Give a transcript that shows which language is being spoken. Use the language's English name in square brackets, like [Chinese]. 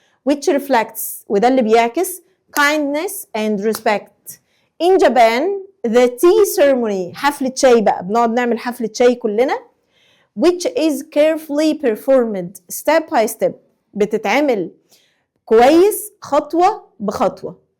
[English] Which reflects، [Arabic] وده اللي بيعكس [English] kindness and respect. In Japan the tea ceremony، [Arabic] حفلة شاي بقى، بنقعد نعمل حفلة شاي كلنا. [English] which is carefully performed step by step، [Arabic] بتتعمل كويس خطوة بخطوة.